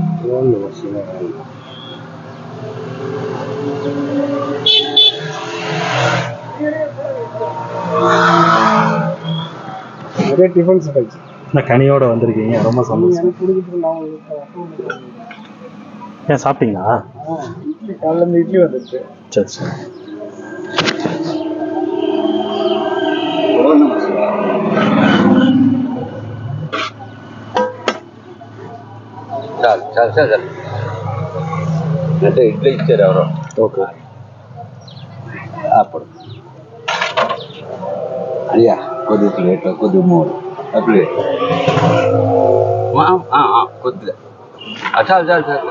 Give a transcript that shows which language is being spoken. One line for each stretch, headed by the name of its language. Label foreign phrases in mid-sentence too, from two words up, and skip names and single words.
Tamil: நிறைய டிஃபன்ஸ் ஆயிடுச்சு. கனியோட வந்திருக்கீங்க, ரொம்ப சந்தோஷம். ஏன் சாப்பிட்டீங்களா? காலைல இருந்து இட்லி வந்துருச்சு. சரி சரி.
Telugu: ఇడ్లీ ఇచ్చారు ఎవరో. ఓకే అప్పుడు అయ్యా కొద్ది ప్లేట్ కొద్ది మూడు ప్లేట్ కొద్దిగా చాలు చాలు చాలు.